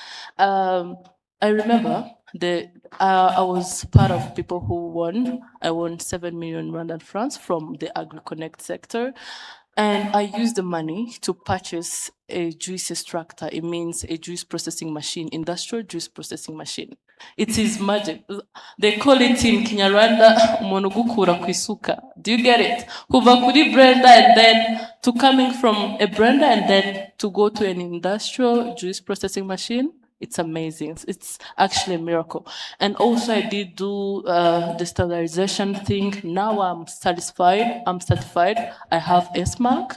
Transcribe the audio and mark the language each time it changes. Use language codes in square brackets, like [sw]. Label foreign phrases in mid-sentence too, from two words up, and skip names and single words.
[en] I remember I was part of people who won. I won 7 million Rwandan francs from the AgriConnect sector. And I used the money to purchase a juice extractor. It means a juice processing machine, industrial juice processing machine. It is magic. They call it in Kinyarwanda, [rw] umuntu ugukura ku isuka. [en] Do you get it? [rw] Kuva kuri [en] blender and then to coming from a blender and then to go to an industrial juice processing machine. It's amazing. It's actually a miracle. And also I did do the standardization thing. Now I'm satisfied. I'm certified. I have S-Mark.